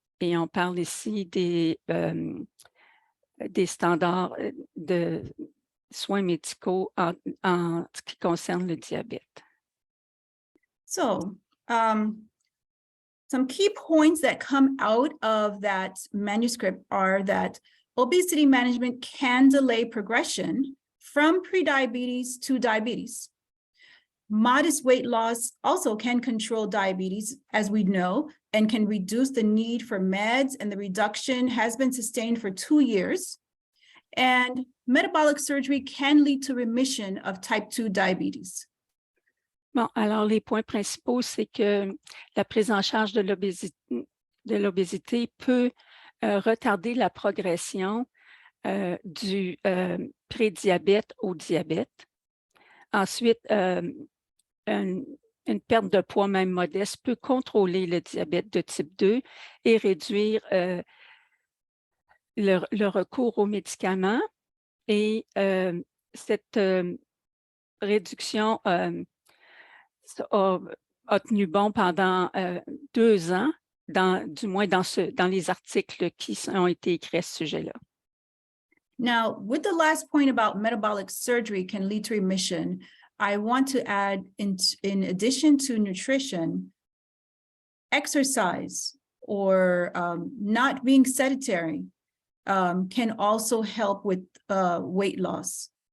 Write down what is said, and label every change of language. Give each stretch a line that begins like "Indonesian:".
French: Et on parle ici des standards de soins médicaux en ce qui concerne le diabète.
English: So, some key points that come out of that manuscript are that obesity management can delay progression from prediabetes to diabetes. Modest weight loss also can control diabetes, as we know, and can reduce the need for meds, and the reduction has been sustained for 2 years. And metabolic surgery can lead to remission of type 2 diabetes.
French: Bon, alors les points principaux, c'est que la prise en charge de l'obésité peut retarder la progression du prédiabète au diabète. Ensuite, une perte de poids même modeste peut contrôler le diabète de type 2 et réduire le recours aux médicaments. Et cette réduction a tenu bon pendant 2 ans, du moins dans les articles qui ont été écrits à ce sujet-là.
English: Now, with the last point about metabolic surgery can lead to remission, I want to add, in addition to nutrition, exercise or not being sedentary can also help with weight loss.